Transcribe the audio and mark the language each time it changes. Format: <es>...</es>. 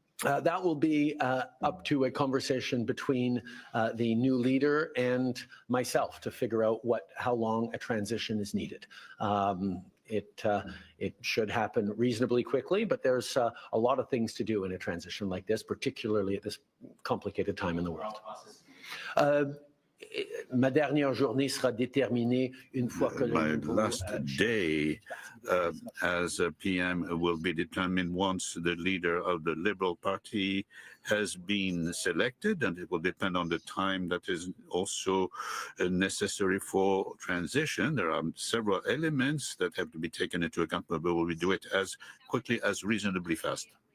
<en>That will be up to a conversation between the new leader and myself to figure out how long a transition is needed. It should happen reasonably quickly, but there's a lot of things to do in a transition like this, particularly at this complicated time in the world.</en> <fr>Ma dernière journée sera déterminée une fois que</fr> <en>my last day as a PM will be determined once the leader of the Liberal Party has been selected, and it will depend on the time that is also necessary for transition. There are several elements that have to be taken into account, but we will do it as quickly as reasonably fast.</en>